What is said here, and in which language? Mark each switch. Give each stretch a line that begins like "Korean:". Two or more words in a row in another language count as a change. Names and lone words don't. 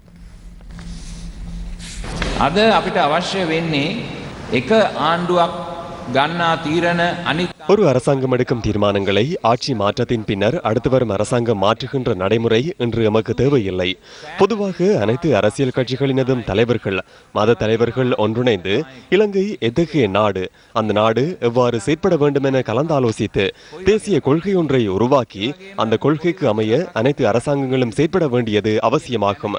Sinhala: අද අපිට අවශ්‍ය වෙන්නේ එක ආණ්ඩුවක් ගන්නා තීරණ අනිත්
Tamil: ஒரு அரசாங்கம் எடுக்கும் தீர்மானங்களை ஆட்சி மாற்றத்தின் பின்னர் அடுத்து வரும் அரசாங்கம் மாற்றுகின்ற நடைமுறை இன்று எமக்கு தேவையில்லை. பொதுவாக அனைத்து அரசியல் கட்சிகளினதும் தலைவர்கள் மத தலைவர்கள் ஒன்றிணைந்து இலங்கை எத்தகைய நாடு, அந்த நாடு எவ்வாறு செயற்பட வேண்டும் என கலந்தாலோசித்து தேசிய கொள்கை ஒன்றை உருவாக்கி அந்த கொள்கைக்கு அமைய அனைத்து அரசாங்கங்களும் செயற்பட வேண்டியது அவசியமாகும்.